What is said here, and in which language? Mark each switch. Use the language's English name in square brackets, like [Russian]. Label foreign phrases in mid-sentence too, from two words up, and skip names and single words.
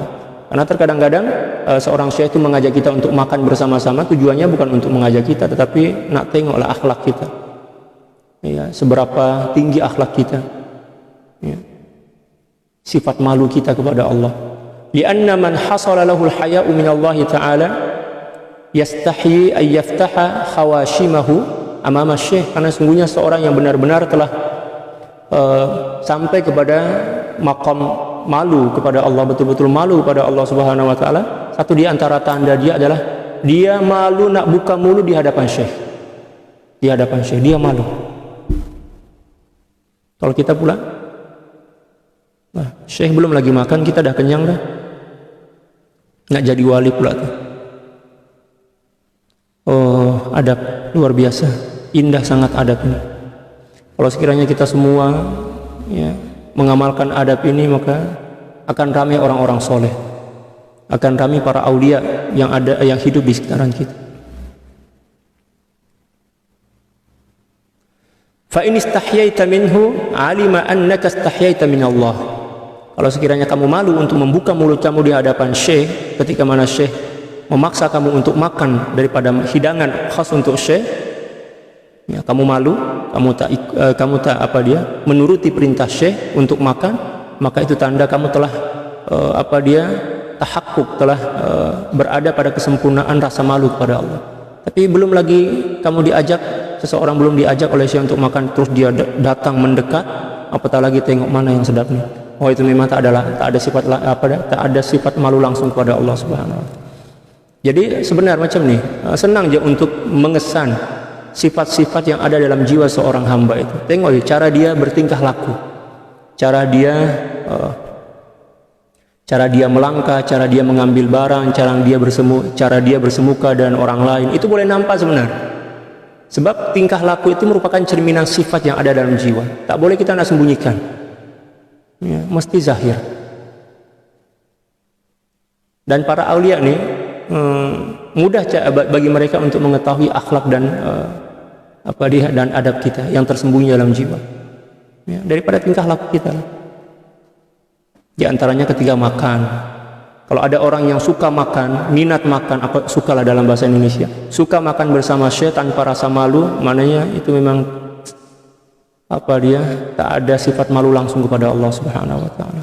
[Malay] Karena terkadang-kadang seorang syekh itu mengajak kita untuk makan bersama-sama, tujuannya bukan untuk mengajak kita, tetapi nak tengoklah akhlak kita, ya, seberapa tinggi akhlak kita, ya, sifat malu kita kepada Allah. [Arabic] لأن من حصل له الحياء من الله تعالى يستحي أن يفتح خياشيمه أمام الشيخ, [Malay] karena sungguhnya seorang yang benar-benar telah sampai kepada maqam malu kepada Allah, betul-betul malu kepada Allah [Arabic] سبحانه وتعالى, [Malay] satu di antara tanda dia adalah dia malu nak buka mulut di hadapan syekh. Di hadapan syekh dia malu. Kalau kita pula, syekh belum lagi makan, kita dah kenyang dah, nak jadi wali pula tuh. Adab luar biasa, indah sangat adab ini. Kalau sekiranya kita semua mengamalkan adab ini, maka akan ramai orang-orang soleh, akan ramai para aulia yang hidup di sekitaran kita. [Arabic] فإن استحييت منه علم أنك استحييت من الله. [Malay] Kalau sekiranya kamu malu untuk membuka mulut kamu di hadapan syekh, ketika mana syekh memaksa kamu untuk makan daripada hidangan khas untuk syekh, ya, kamu malu, kamu tak menuruti perintah syekh untuk makan, maka itu tanda kamu telah tahakkuk, telah berada pada kesempurnaan rasa malu kepada Allah. Tapi belum lagi kamu diajak, seseorang belum diajak oleh syekh untuk makan, terus dia datang mendekat, apatah lagi tengok mana yang sedap nih. Itu memang tak ada sifat malu langsung kepada Allah [Arabic] سبحانه وتعالى. [Malay] Jadi sebenarnya macam nih, senang aja untuk mengesan sifat-sifat yang ada dalam jiwa seorang hamba itu. Tengok ya, cara dia bertingkah laku, cara dia melangkah, cara dia mengambil barang, cara dia bersemuka dan orang lain, itu boleh nampak sebenarnya. Sebab tingkah laku itu merupakan cerminan sifat yang ada dalam jiwa. Tak boleh kita nak sembunyikan. Ya, mesti zahir. Dan para aulia nih mudah bagi mereka untuk mengetahui akhlak dan dan adab kita yang tersembunyi dalam jiwa. Ya, daripada tingkah laku kita. Di antaranya ketika makan. Kalau ada orang yang suka makan, minat makan, sukalah dalam bahasa Indonesia, suka makan bersama syekh tanpa rasa malu, maknanya itu memang tak ada sifat malu langsung kepada Allah [Arabic] سبحانه وتعالى.